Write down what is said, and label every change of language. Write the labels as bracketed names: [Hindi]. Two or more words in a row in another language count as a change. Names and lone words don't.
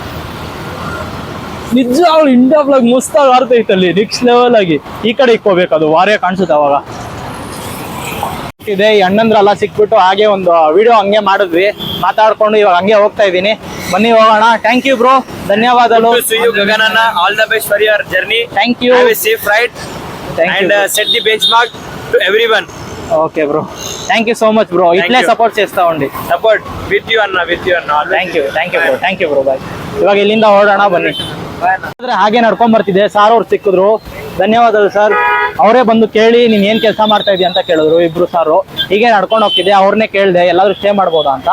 [Kannada] ನಿಜವಾಗ್ಲೂ [English] India flag [Kannada] ಮುಸ್ತಾಗಿ ಆಡ್ತೈತೆ ಅಲ್ಲಿ, [English] next level [Kannada] ಆಗಿ. ಈ ಕಡೆ ಇಕ್ಕೋಬೇಕು, ಅದು ವಾರೇ ಕಾಣಿಸುತ್ತೆ ಅವಾಗ. ಇದೆ ಈ ಅಣ್ಣಂದ್ರೆಲ್ಲ ಸಿಕ್ಬಿಟ್ಟು ಹಾಗೆ ಒಂದು ವಿಡಿಯೋ ಹಂಗೆ ಮಾಡಿದ್ವಿ, ಮಾತಾಡ್ಕೊಂಡು ಇವಾಗ ಹಂಗೆ ಹೋಗ್ತಾ ಇದ್ದೀನಿ. ಬನ್ನಿ ಹೋಗೋಣ. [English] thank you bro, [Kannada] ಧನ್ಯವಾದಗಳು. ಗಗನಣ್ಣ, [English] all the best for your journey. thank you. have a safe ride and set the benchmark to everyone. okay bro, thank you so much bro. [Telugu] ఇట్లే సపోర్ట్ చేస్తా ఉండి. [English] support with you anna, with you anna. thank you bro, thank you bro. [Kannada] ಬಾಯ್. ಇವಾಗ ಇಲ್ಲಿಂದ ಹೊರಡೋಣ ಬನ್ನಿ. ಹಾಗೆ ನಡ್ಕೊಂಡ್ ಬರ್ತಿದ್ದೆ, ಸಾರ್ ಅವ್ರು ಸಿಕ್ಕಿದ್ರು. ಧನ್ಯವಾದಗಳು ಸರ್. ಅವರೇ ಬಂದು ಕೇಳಿ ನೀನ್ ಏನ್ ಕೆಲಸ ಮಾಡ್ತಾ ಇದೀಯ ಅಂತ ಕೇಳಿದ್ರು ಇಬ್ರು ಸಾರು. ಹೀಗೆ ನಡ್ಕೊಂಡು ಹೋಗ್ತಿದ್ದೆ, ಅವ್ರನ್ನೇ ಕೇಳಿದೆ ಎಲ್ಲಾದ್ರೂ ಸ್ಟೇ ಮಾಡ್ಬೋದಾ ಅಂತ.